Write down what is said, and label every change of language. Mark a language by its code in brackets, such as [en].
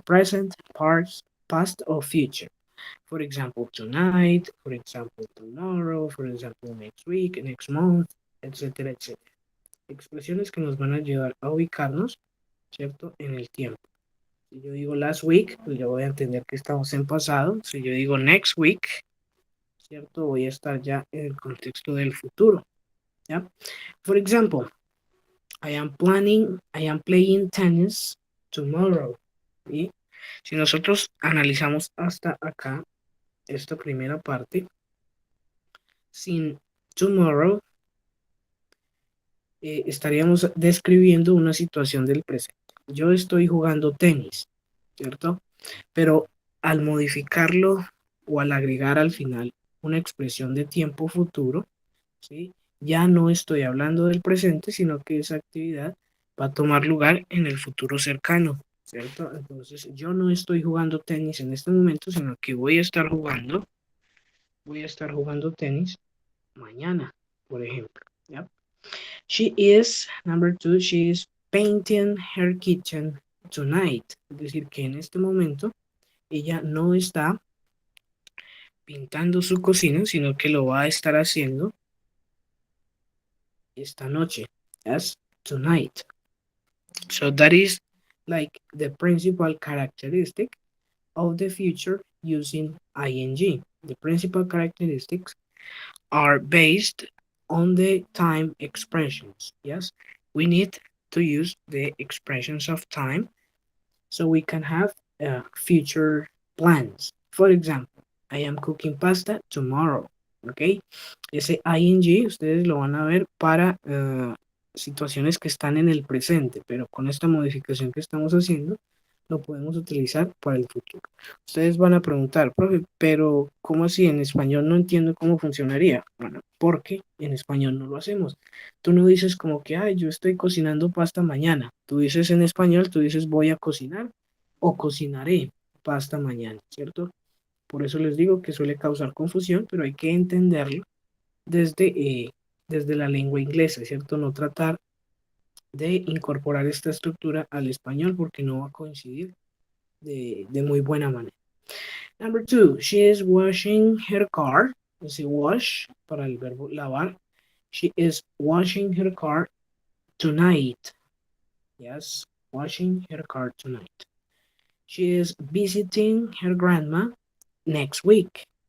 [en] Present, past o future. For example, tonight, for example, tomorrow, for example, next week, next month, [es] etcétera, etcétera. Expresiones que nos van a ayudar a ubicarnos, ¿cierto? En el tiempo. Si yo digo [en] last week, [es] pues yo voy a entender que estamos en pasado. Si yo digo [en] next week, [es] ¿cierto? Voy a estar ya en el contexto del futuro, ¿ya? [en] For example, I am playing tennis tomorrow. [es] ¿Sí? Si nosotros analizamos hasta acá, esta primera parte, sin tomorrow, estaríamos describiendo una situación del presente. Yo estoy jugando tenis, ¿cierto? Pero al modificarlo o al agregar al final una expresión de tiempo futuro, ¿sí? Ya no estoy hablando del presente, sino que esa actividad va a tomar lugar en el futuro cercano, ¿cierto? Entonces yo no estoy jugando tenis en este momento, sino que voy a estar jugando tenis mañana, por ejemplo, ¿ya? [en] She is, number two, she is painting her kitchen tonight. [es] Es decir, que en este momento ella no está pintando su cocina, sino que lo va a estar haciendo esta noche. [en] Yes, tonight. So that is like the principal characteristic of the future using ing. The principal characteristics are based on the time expressions. Yes, we need to use the expressions of time so we can have future plans. For example, I am cooking pasta tomorrow. ¿Ok? [es] Ese ing ustedes lo van a ver para situaciones que están en el presente, pero con esta modificación que estamos haciendo, lo podemos utilizar para el futuro. Ustedes van a preguntar, profe, pero ¿cómo así? En español no entiendo cómo funcionaría. Bueno, porque en español no lo hacemos. Tú no dices como que, ay, yo estoy cocinando pasta mañana. Tú dices en español, tú dices voy a cocinar o cocinaré pasta mañana, ¿cierto? Por eso les digo que suele causar confusión, pero hay que entenderlo desde la lengua inglesa, ¿cierto? No tratar de incorporar esta estructura al español porque no va a coincidir de muy buena manera. [en] Number two, she is washing her car. [es] Ese wash para el verbo lavar. [en] She is washing her car tonight. Yes, washing her car tonight. She is visiting her grandma next week.